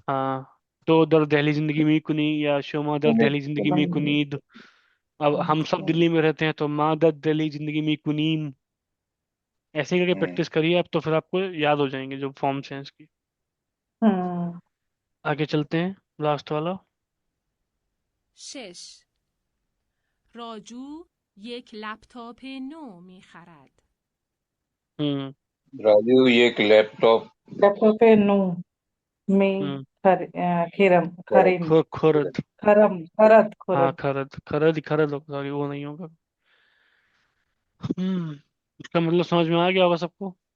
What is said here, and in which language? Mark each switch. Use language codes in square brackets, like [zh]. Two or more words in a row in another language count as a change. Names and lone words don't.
[hi] हाँ, तो [fa] در دهلی زندگی می کنی، یا شما در गुनी। دهلی زندگی می کنید. [hi] अब हम सब दिल्ली में रहते हैं तो [fa] ما در دهلی زندگی می کنیم. [hi] ऐसे ही करके हम्म। प्रैक्टिस करिए आप, तो फिर आपको याद हो जाएंगे जो फॉर्म्स हैं इसकी। हम्म। आगे चलते हैं, लास्ट वाला। 6. [fa] راجو یک لپتاپ نو می خرد. [hi] हम्म। [fa] راجو یه یک لپتاپ. دکتر په نو می [hi] हम्म। [fa] خرم خرم खुरद। خرم خرد [hi] हाँ, [fa] खुरद। [hi] खरद खरद खरद होगा, सॉरी वो नहीं होगा। इसका मतलब समझ में आ गया होगा सबको।